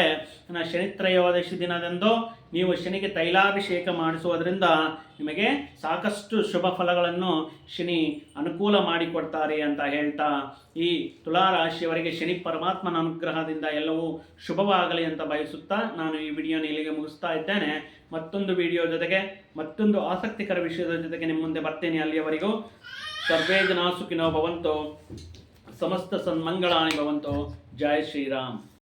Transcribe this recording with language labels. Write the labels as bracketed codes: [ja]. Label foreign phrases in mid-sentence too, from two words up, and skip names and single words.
[kn] ಶನಿ ತ್ರಯೋದಶಿ ದಿನದಂದು ನೀವು ಶನಿಗೆ ತೈಲಾಭಿಷೇಕ ಮಾಡಿಸುವುದರಿಂದ ನಿಮಗೆ ಸಾಕಷ್ಟು ಶುಭ ಫಲಗಳನ್ನು ಶನಿ ಅನುಕೂಲ ಮಾಡಿಕೊಡ್ತಾರೆ ಅಂತ ಹೇಳ್ತಾ, ಈ ತುಲಾರಾಶಿಯವರಿಗೆ ಶನಿ ಪರಮಾತ್ಮನ ಅನುಗ್ರಹದಿಂದ ಎಲ್ಲವೂ ಶುಭವಾಗಲಿ ಅಂತ ಬಯಸುತ್ತಾ ನಾನು ಈ ವಿಡಿಯೋನ ಇಲ್ಲಿಗೆ ಮುಗಿಸ್ತಾ ಇದ್ದೇನೆ. ಮತ್ತೊಂದು ವಿಡಿಯೋ ಜೊತೆಗೆ ಮತ್ತೊಂದು ಆಸಕ್ತಿಕರ ವಿಷಯದ ಜೊತೆಗೆ ನಿಮ್ಮ ಮುಂದೆ ಬರ್ತೇನೆ. ಅಲ್ಲಿಯವರೆಗೂ [sa] ಸರ್ವೇ ಜನಾಃ ಸುಖಿನೋ ಭವಂತು, ಸಮಸ್ತ ಸನ್ಮಂಗಳಾನಿ ಭವಂತು. [kn] ಜೈ ಶ್ರೀರಾಮ್.